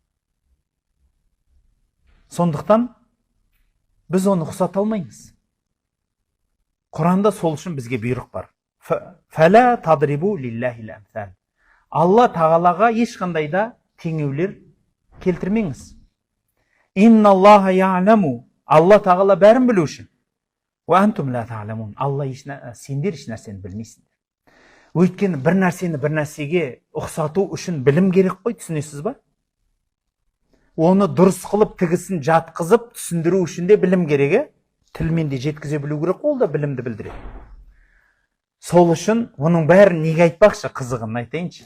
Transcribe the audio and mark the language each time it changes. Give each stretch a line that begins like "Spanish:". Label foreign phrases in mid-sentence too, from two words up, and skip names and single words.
Kazakh: Сондықтан, біз оны ұқсата алмаймыз. Құранда сол үшін бізге бұйрық бар.
Arabic: فلا تضربوا لله الأمثال.
Kazakh: Алла тағалаға ешқандай да теңеулер келтірмеңіз.
Arabic: إن الله يعلم.
Kazakh: Алла тағала бәрін білу үшін.
Arabic: وأنتم لا تعلمون.
Kazakh: Алла сендер еш нәрсені білмейсіңдер. Өйткені бір нәрсені бір нәрсеге ұқсату үшін білім керек қой, түсінесіз ба? Оны дұрыс қылып тігісін жатқызып түсіндіру үшін де білім керек. Тілмен де жеткізе білу керек, ол да білімді білдіреді. Сол үшін оның бәрін неге айтпақшы, қызығын айтайыншы.